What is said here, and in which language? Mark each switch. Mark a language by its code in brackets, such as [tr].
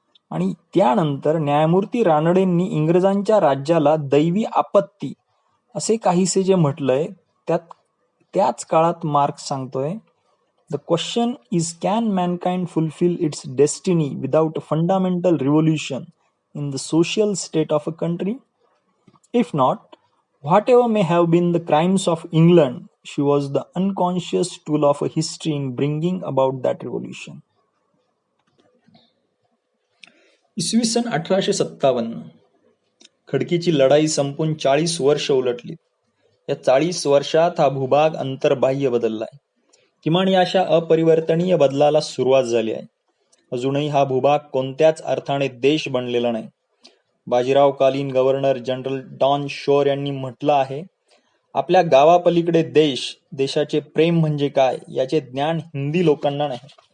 [mr] आणि त्यानंतर न्यायमूर्ती रानडेंनी इंग्रजांच्या राज्याला दैवी आपत्ती असे काहीसे जे म्हटलंय त्याच काळात मार्क्स सांगतोय, [en] The question is can mankind fulfil its destiny without a fundamental revolution in the social state of a country? If not, whatever may have been the crimes of England, she was the unconscious tool of history in bringing about that revolution. [mr] इसवी सन 1857 खडकीची लढाई संपून 40 वर्ष उलटली. या 40 वर्षात हा भूभाग अंतर्बाह्य बदललाय. किमान या अशा अपरिवर्तनीय बदलाला सुरुवात झाली आहे. अजूनही हा भूभाग कोणत्याच अर्थाने देश बनलेला नाही. बाजीरावकालीन गव्हर्नर जनरल डॉन शोर यांनी म्हटलं आहे, आपल्या गावापलीकडे देशाचे प्रेम म्हणजे काय याचे ज्ञान हिंदी लोकांना नाही.